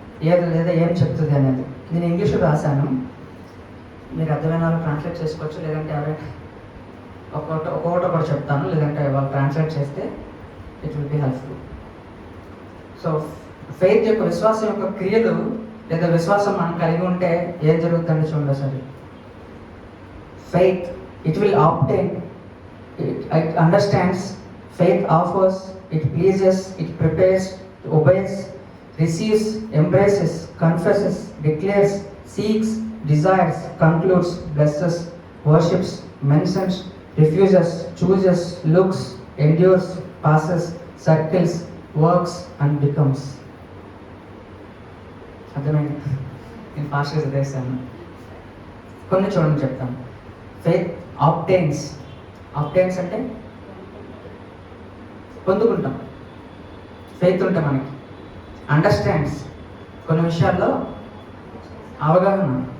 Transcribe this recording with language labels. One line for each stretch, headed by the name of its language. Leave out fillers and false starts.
Telugu: ఏది లేదా ఏం చెప్తుంది అనేది. నేను ఇంగ్లీష్లో రాశాను, మీరు అర్థమైన వాళ్ళు ట్రాన్స్లేట్ చేసుకోవచ్చు, లేదంటే ఎవరైనా ఒక్కొక్కటి కూడా చెప్తాను, లేదంటే వాళ్ళు ట్రాన్స్లేట్ చేస్తే
English: It will be helpful.
Telugu: So faith యొక్క విశ్వాసం యొక్క క్రియలు లేదా విశ్వాసం మనం కలిగి ఉంటే ఏం జరుగుతుందండి చూడండి సరే.
English: Faith it will obtain, it understands, faith offers, it pleases, it prepares, obeys, receives, embraces, confesses, declares, seeks, desires, concludes, blesses, worships, mentions, refuses, chooses, looks, endures, passes, circles, works and becomes.
Telugu: అర్థమైంది? నేను ఫాస్ట్గా చదివేస్తాను, కొన్ని చూడండి చెప్తాను. Faith ఆబ్టైన్స్, ఆబ్టైన్స్ అంటే పొందుకుంటాం. Faith ఉంటే మనకి అండర్స్టాండ్స్, కొన్ని విషయాల్లో అవగాహన.